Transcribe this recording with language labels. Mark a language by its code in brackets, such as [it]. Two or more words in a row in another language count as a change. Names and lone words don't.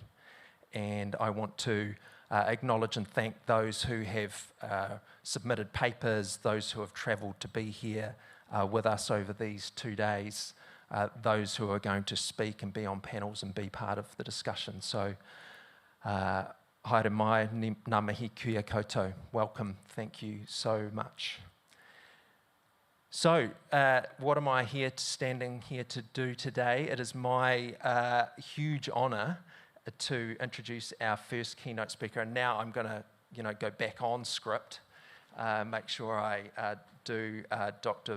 [en] And I want to acknowledge and thank those who have submitted papers, those who have travelled to be here with us over these 2 days, those who are going to speak and be on panels and be part of the discussion. So, [mi] haere mai, ngā mihi kia koutou. [en] Welcome, thank you so much. So, what am I standing here to do today? It is my huge honour to introduce our first keynote speaker, and now I'm going to, go back on script, make sure I do Dr.